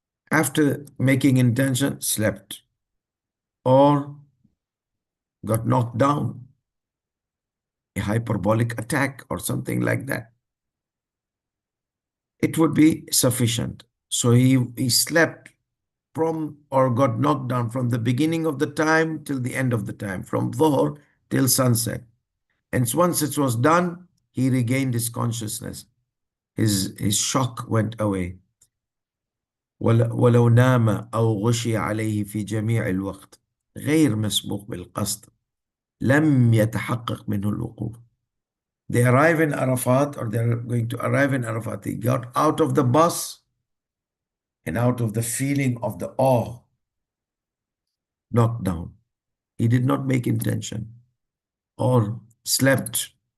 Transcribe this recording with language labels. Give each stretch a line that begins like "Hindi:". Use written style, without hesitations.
English: After making intention, slept or got knocked down, a hyperbolic attack or something like that, it would be sufficient. So he slept from or got knocked down from the beginning of the time till the end of the time, from Dhuhr till sunset. And once it was done, he regained his consciousness. His shock went away.
Arabic: ولو نام أو غشي عليه في جميع الوقت غير مسبوق بالقصد لم يتحقق منه الوقوف.
English: They arrive in Arafat, or they're going to arrive in Arafat. They got out of the bus and out of the feeling of the awe, knocked down. He did not make intention or slept.